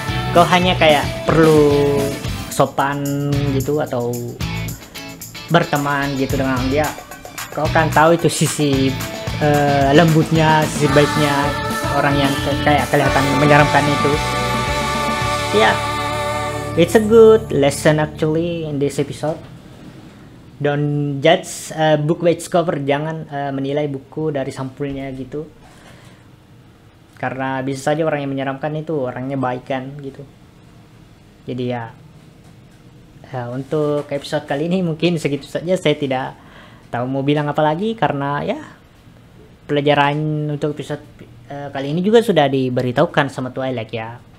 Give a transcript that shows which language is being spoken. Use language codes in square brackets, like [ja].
[id] Kau hanya kayak perlu sopan gitu atau berteman gitu dengan dia. Kau kan tahu itu sisi lembutnya, sisi baiknya orang yang kayak kelihatan menyeramkan itu. [en] Ya, it's a good lesson actually in this episode. Don't judge a book by its cover. [id] Jangan menilai buku dari sampulnya gitu. Karena bisa saja orang yang menyeramkan itu orangnya baik kan gitu. Jadi ya, untuk episode kali ini mungkin segitu saja. Saya tidak tahu mau bilang apa lagi karena ya pelajaran untuk episode kali ini juga sudah diberitahukan sama Twilight ya.